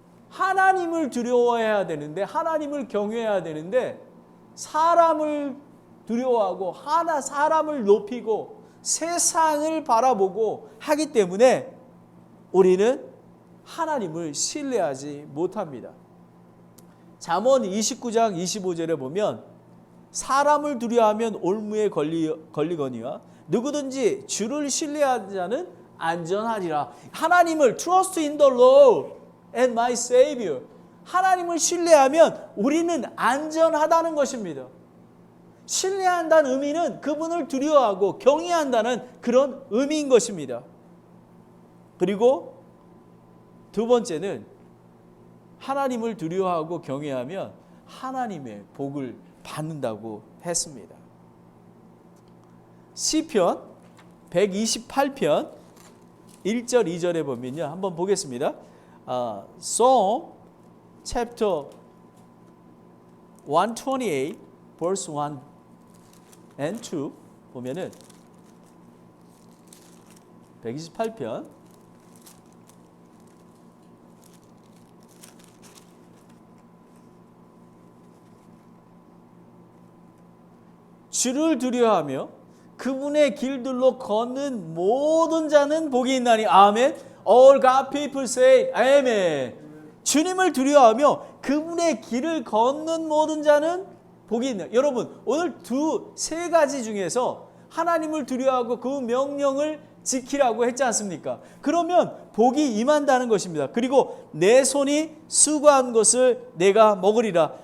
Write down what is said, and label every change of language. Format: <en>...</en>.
<ko>하나님을 두려워해야 되는데, 하나님을 경외해야 되는데 사람을 두려워하고 사람을 높이고 세상을 바라보고 하기 때문에 우리는 하나님을 신뢰하지 못합니다. 잠언 29장 25절에 보면 사람을 두려워하면 올무에 걸리거니와 누구든지 주를 신뢰하는 자는 안전하리라. 하나님을</ko> <en>trust in the Lord and my Savior.</en> <ko>하나님을 신뢰하면 우리는 안전하다는 것입니다. 신뢰한다는 의미는 그분을 두려워하고 경외한다는 그런 의미인 것입니다. 그리고 두 번째는 하나님을 두려워하고 경외하면 하나님의 복을 받는다고 했습니다. 시편 128편 1절 2절에 보면요, 한번 보겠습니다.</ko> <en>Psalm chapter 128 verse 1 and 2</en> <ko>보면은 128편 1, 주를 두려워하며 그분의 길들로 걷는 모든 자는 복이 있나니. 아멘.</ko> <en>All God people say 아멘.</en> <ko>주님을 두려워하며 그분의 길을 걷는 모든 자는 복이 있나. 여러분, 오늘 세 가지 중에서 하나님을 두려워하고 그 명령을 지키라고 했지 않습니까? 그러면 복이 임한다는 것입니다. 그리고 내 손이 수고한 것을 내가 먹으리라.</ko>